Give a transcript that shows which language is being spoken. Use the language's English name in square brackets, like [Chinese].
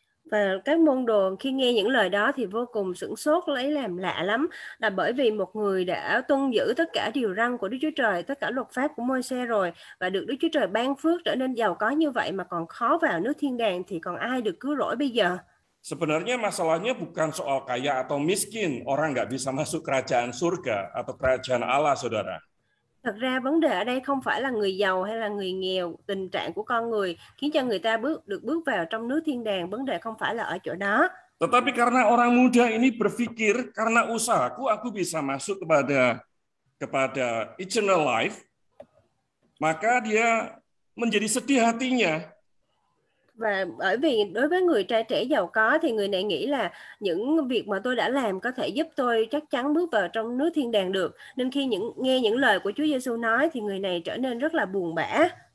[Vietnamese] Và các môn đồ khi nghe những lời đó thì vô cùng sửng sốt, lấy làm lạ lắm, là bởi vì một người đã tuân giữ tất cả điều răn của Đức Chúa Trời, tất cả luật pháp của Môi-se rồi, và được Đức Chúa Trời ban phước trở nên giàu có như vậy mà còn khó vào nước thiên đàng, thì còn ai được cứu rỗi bây giờ? [Indonesian] Sebenarnya masalahnya bukan soal kaya atau miskin, orang nggak bisa masuk kerajaan surga atau kerajaan Allah, saudara. [Vietnamese] Thật ra vấn đề ở đây không phải là người giàu hay là người nghèo, tình trạng của con người khiến cho người ta được bước vào trong nước thiên đàng, vấn đề không phải là ở chỗ đó. [Indonesian] Tetapi karena orang muda ini berpikir karena usahaku aku bisa masuk kepada [English] eternal life, [Indonesian] maka dia menjadi sedih hatinya. [Vietnamese] Và bởi vì đối với người trai trẻ giàu có thì người này nghĩ là những việc mà tôi đã làm có thể giúp tôi chắc chắn bước vào trong nước thiên đàng được. Nên khi nghe những lời của Chúa Giêsu nói thì người này trở nên rất là buồn bã.